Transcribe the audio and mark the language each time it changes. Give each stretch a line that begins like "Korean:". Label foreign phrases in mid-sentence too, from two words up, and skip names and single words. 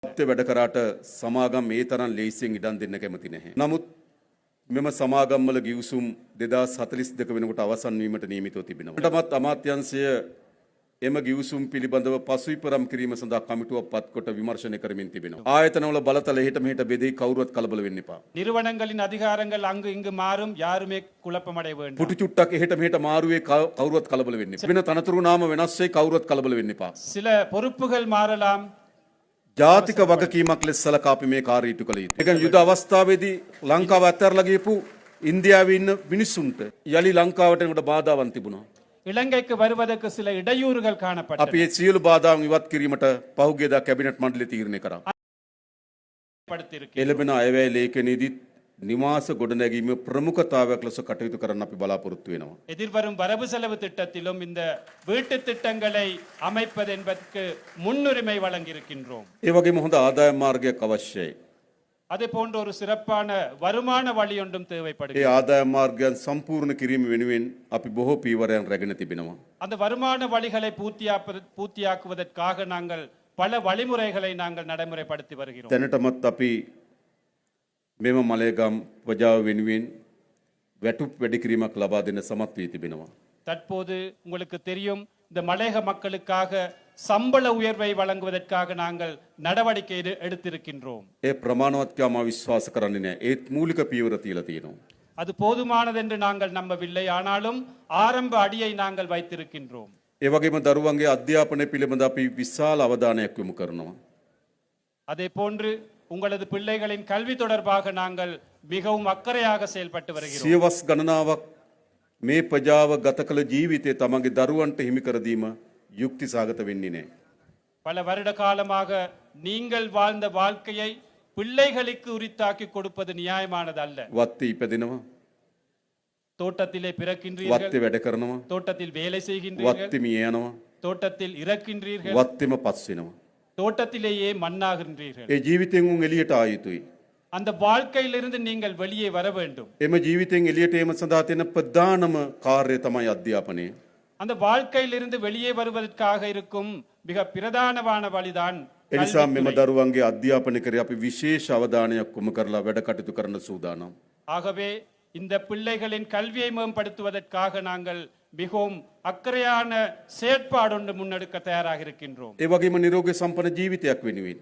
Sinhala: අත්‍ය වැඩ කරාට සමාගම් ඒ තරම් ලේසියෙන් ඉඩම් දෙන්න කැමති නැහැ. නමුත් මෙම සමාගම්වල ගිවිසුම් 2042 වෙනකොට අවසන් වීමට නියමිතව තිබෙනවා. ඊටමත් අමාත්‍යාංශය එම ගිවිසුම් පිළිබඳව පසුවිපරම් කිරීම සඳහා කමිටුවක් පත් කොට විමර්ශනය කරමින් තිබෙනවා. ආයතනවල බලතල එහෙට මෙහෙට බෙදී කවුරුවත් කලබල වෙන්න එපා.
Tamil: நிறுவனங்களின் அதிகாரங்கள் அங்கு இங்கு மாறும் யாருமே குழப்பமடைய வேண்டும்.
Sinhala: පුටු චුට්ටක් එහෙට මෙහෙට මාරුවේ කවුරුවත් කලබල වෙන්න එපා. වෙන තනතුරු නාම වෙනස් වෙයි කවුරුවත් කලබල වෙන්න එපා.
Tamil: சில பொறுப்புகள் மாறலாம்.
Sinhala: ජාතික වගකීමක් ලෙස සලකා අපි මේ කාර්යය ඉටු කළ යුතුයි. ඒ කියන්නේ යුද අවස්ථාවේදී ලංකාව අත්හැරලා ගියපු ඉන්දියාවේ ඉන්න මිනිස්සුන්ට යලි ලංකාවට එනකොට බාධාවන් තිබුණා.
Tamil: இலங்கைக்கு வருவதற்கு சில இடையூறுகள் காணப்பட்டன.
Sinhala: අපි ඒ සියලු බාධාවන් ඉවත් කිරීමට පහුගියදා කැබිනට් මණ්ඩලය තීරණය කරා. එළඹෙන අයවැය ලේඛනයේදී නිවාස ගොඩනැගීම ප්‍රමුඛතාවයක් ලෙස කටයුතු කරන්න අපි බලාපොරොත්තු වෙනවා.
Tamil: எதிர்வரும் வரவு செலவு திட்டத்திலும் இந்த வீட்டு திட்டங்களை அமைப்பது என்பதற்கு முன்னுரிமை வழங்கியிருக்கின்றோம்.
Sinhala: ඒ වගේම හොඳ ආදායම් මාර්ගයක් අවශ්‍යයි.
Tamil: அதே போன்ற ஒரு சிறப்பான வருமான வழி ஒன்றும் ඒ தேவைப்படுகிறது.
Sinhala: ආදායම් මාර්ගයන් සම්පූර්ණ කිරීම වෙනුවෙන් අපි බොහෝ පීවරයන් රැගෙන තිබෙනවා.
Tamil: அந்த வருமான வழிகளை பூர்த்தியாக்குவதற்காக நாங்கள் பல வழிமுறைகளை நாங்கள் நடைமுறைப்படுத்தி வருகிறோம்.
Sinhala: දැනටමත් අපි මෙම මලයගම් ප්‍රජාව වෙනුවෙන් වැටුප් වැඩි කිරීමක් ලබා දෙන්න සමත් වී තිබෙනවා.
Tamil: தற்போது உங்களுக்கு தெரியும் இந்த மலையக மக்களுக்காக சம்பள உயர்வை வழங்குவதற்காக நாங்கள் நடவடிக்கை எடுத்திருக்கின்றோம்.
Sinhala: ඒ ප්‍රමාණවත් කියලා මම විශ්වාස කරන්නේ නැහැ. ඒත් මූලික පියවර තියලා තියෙනවා.
Tamil: அது போதுமானது என்று நாங்கள் நம்பவில்லை, ஆனாலும் ஆரம்ப அடியை நாங்கள் வைத்திருக்கின்றோம்.
Sinhala: ඒ වගේම දරුවන්ගේ අධ්‍යාපනය පිළිබඳ අපි විශාල අවධානයක් යොමු කරනවා.
Tamil: அதே போன்று உங்களது பிள்ளைகளின் கல்வி தொடர்பாக நாங்கள் மிகவும் அக்கறையாக செயல்பட்டு வருகிறோம்.
Sinhala: සියවස් ගණනාවක් මේ ප්‍රජාව ගත කළ ජීවිතය තමන්ගේ දරුවන්ට හිමි කර දීම යුක්ති සාගත වෙන්නේ නැහැ.
Tamil: பல வருட காலமாக நீங்கள் வாழ்ந்த வாழ்க்கையை பிள்ளைகளுக்கு உரித்தாக்கி கொடுப்பது நியாயமானது அல்ல.
Sinhala: වත්තේ ඉපදෙනවා,
Tamil: தோட்டத்திலே பிறக்கின்றீர்கள்,
Sinhala: වත්තේ වැඩ කරනවා,
Tamil: தோட்டத்தில் வேலை செய்கின்றீர்கள்,
Sinhala: වත්තේ මිය යනවා,
Tamil: தோட்டத்தில் இறக்கின்றீர்கள்,
Sinhala: වත්තේම පස් වෙනවා.
Tamil: தோட்டத்திலேயே மண்ணாகின்றீர்கள்.
Sinhala: ඒ ජීවිතෙන් උන් එළියට ආ යුතුයි.
Tamil: அந்த வாழ்க்கையிலிருந்து நீங்கள் வெளியே வர வேண்டும்.
Sinhala: එම ජීවිතෙන් එළියට ඒම සඳහා තියෙන ප්‍රධානම කාර්යය තමයි අධ්‍යාපනය.
Tamil: அந்த வாழ்க்கையிலிருந்து வெளியே வருவதற்காக இருக்கும் மிக பிரதானமான வழிதான்
Sinhala: ඒ නිසා මෙම දරුවන්ගේ අධ්‍යාපනය කරේ අපි විශේෂ අවධානයක් යොමු කරලා වැඩ කටයුතු කරන්න සූදානම්.
Tamil: ஆகவே இந்த பிள்ளைகளின் கல்வியை மேம்படுத்துவதற்காக நாங்கள் மிகவும் அக்கறையான செயற்பாடு ஒன்று முன்னெடுக்க தயாராக இருக்கின்றோம்.
Sinhala: ඒ වගේම නිරෝගී සම්පන්න ජීවිතයක් වෙනුවෙන්